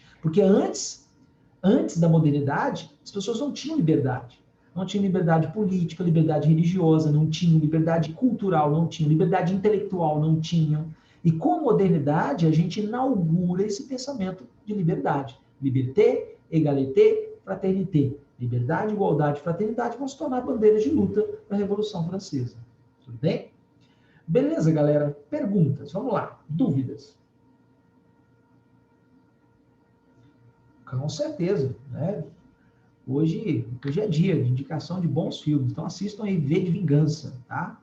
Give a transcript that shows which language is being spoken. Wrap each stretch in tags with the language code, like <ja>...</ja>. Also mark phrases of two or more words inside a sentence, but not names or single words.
<pt>Porque antes da modernidade, as pessoas não tinham liberdade. Não tinham liberdade política, liberdade religiosa, não tinham liberdade cultural, não tinham liberdade intelectual, não tinham. E com a modernidade, a gente inaugura esse pensamento de liberdade.</pt> <fr>Liberté, égalité, fraternité.</fr> <pt>Liberdade, igualdade e fraternidade vão se tornar bandeiras de luta da Revolução Francesa. Tudo bem? Beleza, galera? Perguntas, vamos lá. Dúvidas? Com certeza, né? Hoje é dia de indicação de bons filmes, então assistam aí V de Vingança, tá?</pt>